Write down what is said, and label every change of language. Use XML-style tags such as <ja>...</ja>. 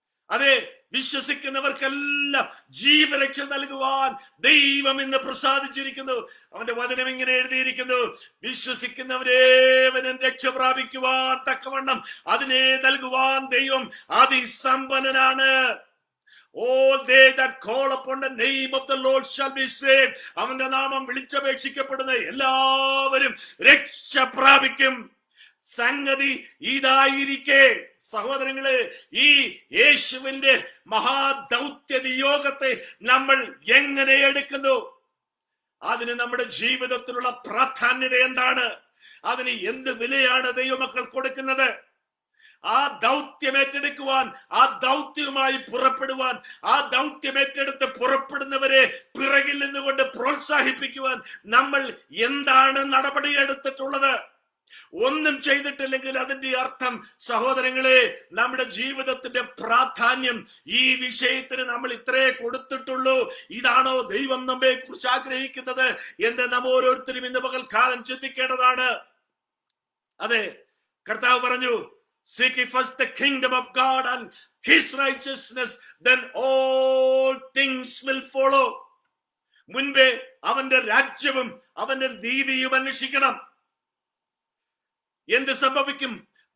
<ml>അതെ, വിശ്വസിക്കുന്നവർക്കെല്ലാം ജീവരക്ഷ നൽകുവാൻ ദൈവം ഇന്ന് പ്രസാദിച്ചിരിക്കുന്നു. അവന്റെ വചനം ഇങ്ങനെ എഴുതിയിരിക്കുന്നു, വിശ്വസിക്കുന്നവരേവനും രക്ഷ പ്രാപിക്കുവാൻ തക്കവണ്ണം അതിനെ നൽകുവാൻ ദൈവം അതിസമ്പന്നനാണ്.</ml> <en>All they that call upon the name of the Lord shall be saved.</en> <ml>അവന്റെ നാമം വിളിച്ചപേക്ഷിക്കപ്പെടുന്ന എല്ലാവരും രക്ഷ പ്രാപിക്കും. സംഗതി ഇതായിരിക്കെ സഹോദരങ്ങളെ, ഈ യേശുവിന്റെ മഹാദൗത്യ നിയോഗത്തെ നമ്മൾ എങ്ങനെ എടുക്കുന്നു? അതിന് നമ്മുടെ ജീവിതത്തിലുള്ള പ്രാധാന്യത എന്താണ്? അതിന് എന്ത് വിലയാണ് ദൈവമക്കൾ കൊടുക്കുന്നത്? ആ ദൗത്യം ഏറ്റെടുക്കുവാൻ, ആ ദൗത്യവുമായി പുറപ്പെടുവാൻ, ആ ദൗത്യം ഏറ്റെടുത്ത് പുറപ്പെടുന്നവരെ പിറകിൽ നിന്നുകൊണ്ട് പ്രോത്സാഹിപ്പിക്കുവാൻ നമ്മൾ എന്താണ് നടപടിയെടുത്തിട്ടുള്ളത്? ഒന്നും ചെയ്തിട്ടില്ലെങ്കിൽ അതിന്റെ അർത്ഥം സഹോദരങ്ങളെ, നമ്മുടെ ജീവിതത്തിന്റെ പ്രാധാന്യം ഈ വിഷയത്തിന് നമ്മൾ ഇത്രേ കൊടുത്തിട്ടുള്ളൂ. ഇതാണോ ദൈവം നമ്മെ കുറിച്ച് ആഗ്രഹിക്കുന്നത് എന്ന് നാം ഓരോരുത്തരും ഇന്ന് പകൽക്കാലം ചിന്തിക്കേണ്ടതാണ്. അതെ, കർത്താവ് പറഞ്ഞു,</ml> <en>seek ye first the kingdom of God and his righteousness, then all things will follow.</en> <ml>മുൻപേ അവന്റെ രാജ്യവും അവന്റെ നീതിയും അന്വേഷിക്കണം. എന്ത് സംഭവിക്കും?</ml>